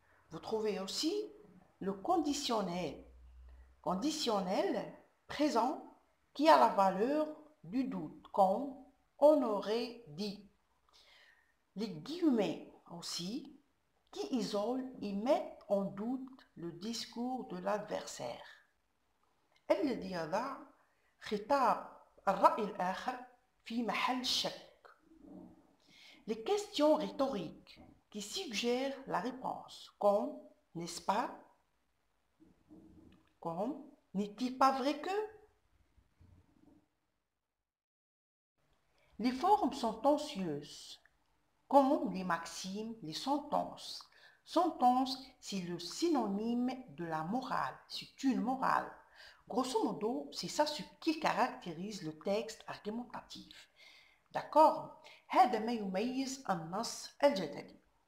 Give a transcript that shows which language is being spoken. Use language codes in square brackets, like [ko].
[fr] Vous trouvez aussi le conditionnel. Conditionnel présent qui a la valeur du doute comme on aurait dit. Les guillemets aussi qui isolent et mettent en doute le discours de l'adversaire. [ar] الذي يضع خطاب الرأي الآخر في محل شك. [fr] Les questions rhétoriques qui suggèrent la réponse comme n'est-ce pas, comme n'est-il pas vrai que. Les formes sentencieuses comme les maximes, les sentences. Sentence, c'est le synonyme de la morale, c'est une morale. Grosso modo, c'est ça ce qui caractérise le texte argumentatif. [ar] D'accord؟ هذا ما يميز النص الجدلي.